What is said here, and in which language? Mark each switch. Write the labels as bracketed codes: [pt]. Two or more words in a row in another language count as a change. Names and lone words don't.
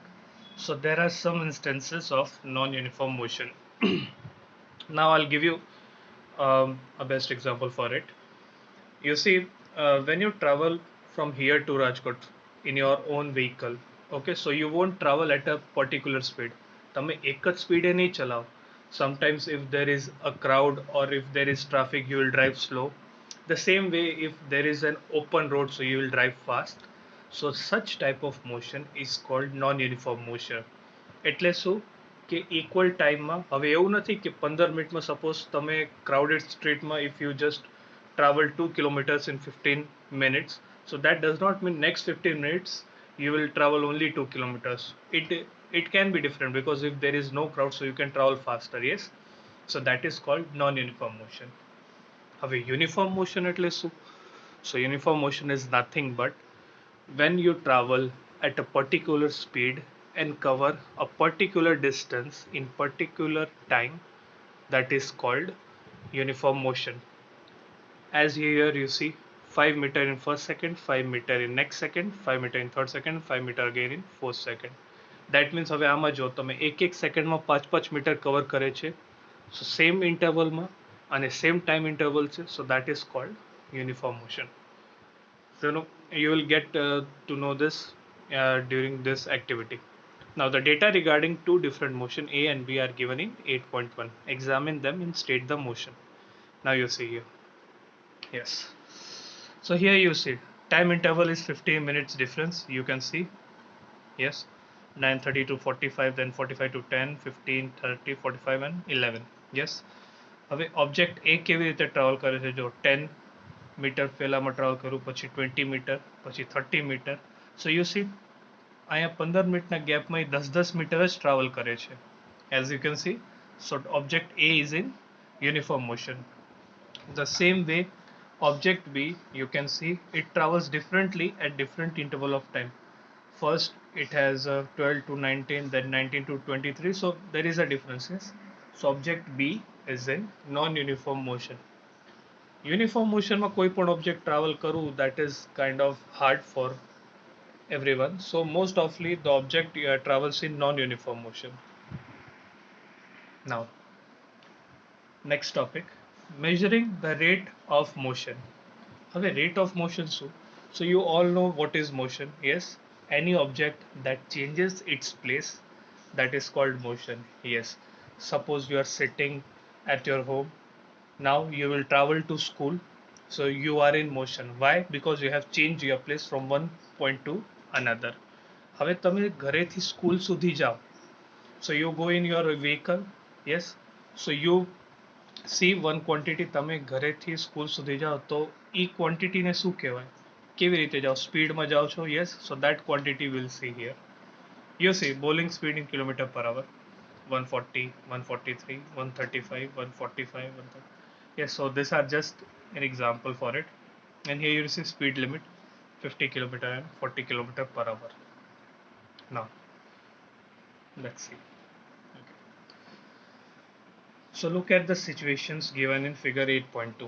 [en] So there are some instances of non-uniform motion. Now I'll give you a best example for it. You see, when you travel from here to Rajkot in your own vehicle, okay, so you won't travel at a particular speed. [gu] તમે એક જ સ્પીડે નહીં ચલાવો. [en] Sometimes if there is a crowd or if there is traffic, you will drive slow. The same way, if there is an open road, so you will drive fast. So such type of motion is called non-uniform motion. [gu] એટલે શું કે ઇક્વલ ટાઈમમાં હવે એવું નથી કે 15 મિનિટમાં સપોઝ તમે ક્રાઉડેડ સ્ટ્રીટમાં [en] if you just travel 2 kilometers in 15 minutes, so that does not mean next 15 minutes you will travel only 2 kilometers. It can be different because if there is no crowd, so you can travel faster. Yes, so that is called non-uniform motion. [gu] હવે [en] uniform motion [gu] એટલે શું? [en] So uniform motion is nothing but when you travel at a particular speed and cover a particular distance in particular time, that is called uniform motion. As here you see 5 meter in first second, 5 meter in next second, 5 meter in third second, 5 meter again in fourth second. That means [gu] હવે આમાં જો તમે એક સેકન્ડમાં 5 મીટર કવર કરે છે, [en] so same [gu] ઇન્ટરવલમાં અને [en] same time interval છે, so that is called uniform motion. So you will get to know this during this activity. Now the data regarding two different motion A and B are given in 8.1. Examine them and state the motion. Now you see here. Yes. So here you see time interval is 15 minutes difference. You can see. Yes. 9:30 to 45, then 45 to 10, 15, 30, 45 and 11. Yes. [gu] હવે ઓબ્જેક્ટ એ કેવી રીતે ટ્રાવેલ કરે છે જો 10 મીટર પહેલામાં ટ્રાવેલ કરું, પછી 20 મીટર, પછી 30 મીટર. [en] so you see [gu] અહીંયા 15 મિનિટના ગેપમાં 10 મીટર જ ટ્રાવેલ કરે છે. [en] as you can see, so object A is in uniform motion. The same way, object B, you can see it travels differently at different interval of time. First it has 12 to 19, then 19 to 23, so there is a difference. Yes, so object B is in non-uniform motion. Uniform motion માં [gu] કોઈ પણ [en] object travel કરવું, that is kind of hard for everyone, so most often the object travels in non-uniform motion. Now next topic, measuring the rate of motion. [gu] હવે [en] rate of motion [gu] શું? [en] So you all know what is motion. Yes, any object that changes its place, that is called motion. Yes, suppose you are sitting at your home, now you will travel to school, so you are in motion. Why? Because you have changed your place from one point to another. [gu] હવે તમે ઘરેથી સ્કૂલ સુધી જાઓ, [en] so you go in your vehicle. Yes, so you see one quantity, [gu] તમે ઘરેથી સ્કૂલ સુધી જાઓ તો એ ક્વોન્ટિટીને શું કહેવાય, કેવી રીતે જાઓ, સ્પીડમાં જાઓ છો. [en] yes, so that quantity will see here. you see bowling speed in kilometer per hour 140, 143, 135, 145, 130. Yes, so these are just an example for it. And here you see speed limit 50 kilometer and 40 kilometer per hour. Now let's see. Okay. So look at the situations given in figure 8.2.